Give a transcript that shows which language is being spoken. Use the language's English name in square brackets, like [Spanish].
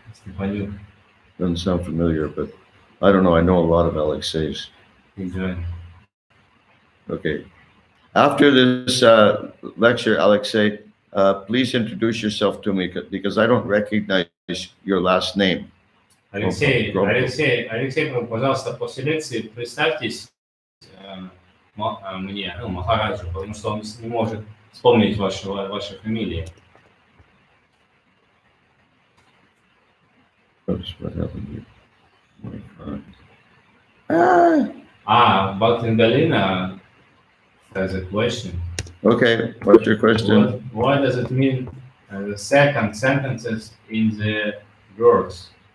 [Russian] Степанюк. [English] Doesn't sound familiar, but I don't know. I know a lot of Alexeis. Enjoy. Okay. After this lecture, Alexei, please introduce yourself to me because I don't recognize your last name. [Russian] Алексей, пожалуйста, после лекции представьтесь мне, Махараджу, потому что он не может вспомнить ваши фамилии. [English] Oops, what happened here? Oh my God. Bhaktin Galina has a question. Okay, what's your question? What does it mean, the second sentences in the verse?